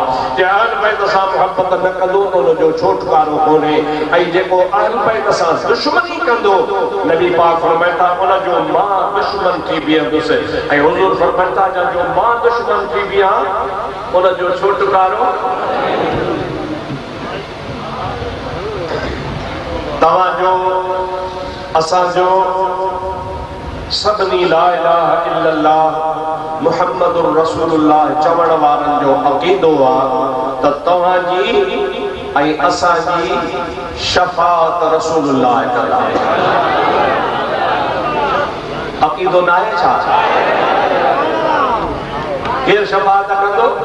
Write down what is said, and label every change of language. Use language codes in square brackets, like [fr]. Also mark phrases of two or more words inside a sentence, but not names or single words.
[sd] जे अहल बैत सां मोहब्बत न कंदो त उनजो छोटकारो कोन्हे ऐं जेको अहल बैत सां दुश्मनी कंदो नबी पाक फरमाइनि था उनजो मां दुश्मन थी बीहंदुसि ऐं हुज़ूर फरमाइनि था जो मां दुश्मन थी बीहां उनजो छोटकारो तव्हांजो असांजो सभिनी [ar] لا إله إلا الله محمد رسول الله [sd] चवण वारनि जो अक़ीदो आहे त तव्हांजी ऐं असांजी शफ़ाअत रसूलुल्लाह कंदा। अक़ीदो न आहे छा? केरु शफ़ाअत कंदो?